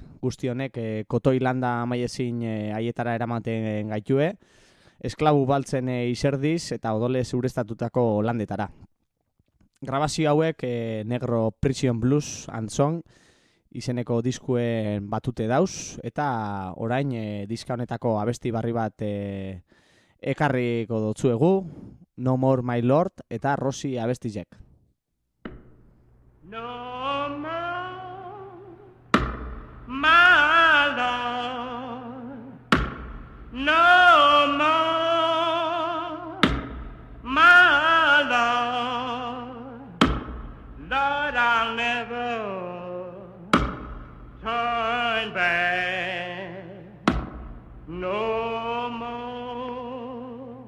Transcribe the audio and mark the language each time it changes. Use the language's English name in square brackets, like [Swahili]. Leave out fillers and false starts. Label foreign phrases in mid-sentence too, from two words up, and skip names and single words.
[Basque] Guzti honek kotoi landa maiezin haietara eramaten gaitue, esklabu baltzen izerdiz eta odolez urestatutako landetara. Grabazio hauek Negro Prison Blues and Song izeneko diskuen batute dauz, eta orain diska honetako abesti barri bat ekarriko dotzuegu, No More My Lord eta Rosie abestizek. [English] No more, my Lord, no more, my Lord, Lord, I'll never turn back, no more.